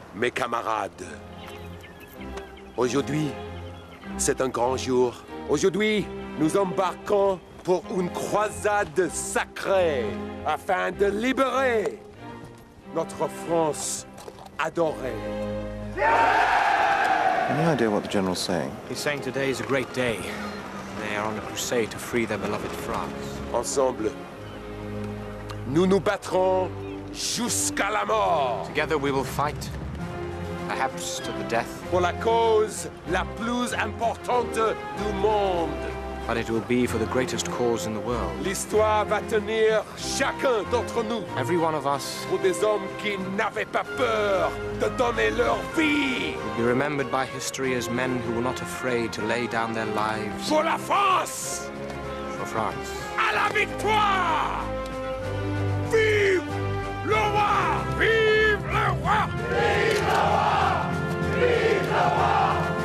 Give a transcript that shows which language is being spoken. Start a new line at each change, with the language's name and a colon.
French: Mes camarades, aujourd'hui, c'est un grand jour. Aujourd'hui, nous embarquons pour une croisade sacrée afin de libérer notre France adorée.
English: Any idea what the General's saying? He's saying today is a great day. They are on a crusade to free their beloved France.
French: Ensemble, nous nous battrons jusqu'à la mort.
English: Together we will fight, perhaps to the death.
French: Pour la cause la plus importante du monde.
English: But it will be for the greatest cause in the world.
French: L'histoire va tenir chacun d'entre nous.
English: Every one of us
French: pour des hommes qui n'avaient pas peur de donner leur vie.
English: Will be remembered by history as men who were not afraid to lay down their lives.
French: Pour la France.
English: For France.
French: À la victoire. Vive le roi. Vive le roi. Vive le roi. Vive le roi.